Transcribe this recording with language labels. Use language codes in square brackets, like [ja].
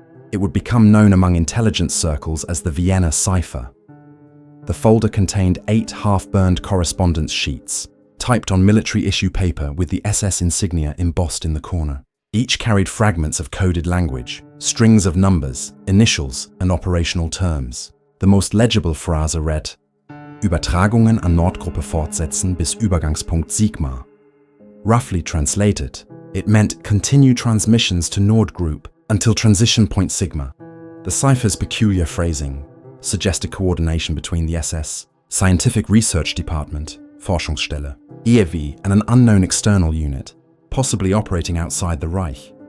[en] It would become known among intelligence circles as the Vienna Cipher. The folder contained 8 half-burned correspondence sheets, typed on military-issue paper with the SS insignia embossed in the corner. Each carried fragments of coded language, strings of numbers, initials, and operational terms. The most legible phrase read, [de] Übertragungen an Nordgruppe fortsetzen bis Übergangspunkt Sigma. [en] Roughly translated, it meant continue transmissions to Nord Group until transition point Sigma. The cipher's peculiar phrasing suggested coordination between the SS Scientific Research Department, Forschungsstelle, EEW, and an unknown external unit, possibly operating outside the Reich.